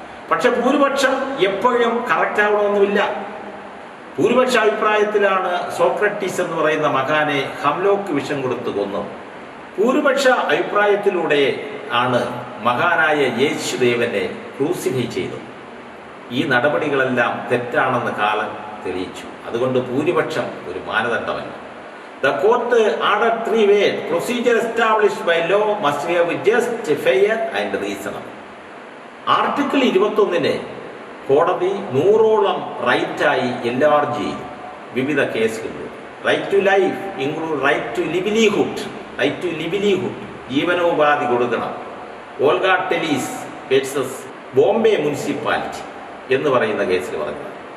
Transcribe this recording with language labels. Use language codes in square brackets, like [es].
[ml] പക്ഷെ ഭൂരിപക്ഷം എപ്പോഴും കറക്റ്റ് ആവണമെന്നില്ല. ഭൂരിപക്ഷ അഭിപ്രായത്തിലാണ് സോക്രട്ടീസ് എന്ന് പറയുന്ന മഹാനെ ഹംലോക്ക് വിഷം കൊടുത്തു കൊന്നു. ഭൂരിപക്ഷ അഭിപ്രായത്തിലൂടെ ആണ് മഹാനായ യേശുദേവനെ ക്രൂസിഫൈ ചെയ്തത്. ഈ നടപടികളെല്ലാം തെറ്റാണെന്ന് കാലം തെളിയിച്ചു. അതുകൊണ്ട് ഭൂരിപക്ഷം ഒരു മാനദണ്ഡമല്ല. [en] The court ordered 3 ways. Procedure established by law must have just, fair and reasonable. [ml] Article 21 കോടതി 100ഓളം റൈറ്റായി എൻലാർജ് ചെയ്തു വിവിധ കേസുകളിൽ. [en] right to life include right to livelihood, right to livelihood, [ml] ജീവനോപാധി കൊടുക്കണം. ഓൾഗ ടെലീസ് വേഴ്സസ് ബോംബെ മുനിസിപ്പാലിറ്റി എന്ന് പറയുന്ന കേസിൽ പറഞ്ഞു.